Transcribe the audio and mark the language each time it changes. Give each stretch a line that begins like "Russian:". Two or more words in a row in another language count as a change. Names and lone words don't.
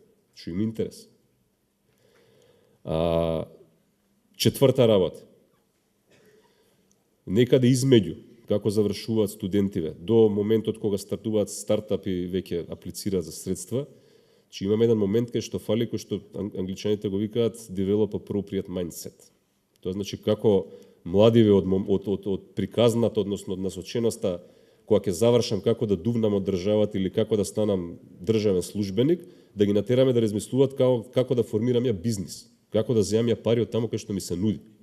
Macedonian: Што има интерес. Четврта работа. Некаде измеѓу како завршуваат студентиве до моментот кога стартуваат стартапи веќе аплицираат за средства, че имаме еден момент кај што фали, кој што англичаните го викаат
English: develop appropriate mindset.
Macedonian: Тоа значи како младиве од приказната, односно од насоченоста, кога ќе завршам како да дувнам од државата или како да станам државен службеник, да ги натераме да размислуваат како да формирам ја бизнис, како да земам ја пари од таму кај што ми се нуди.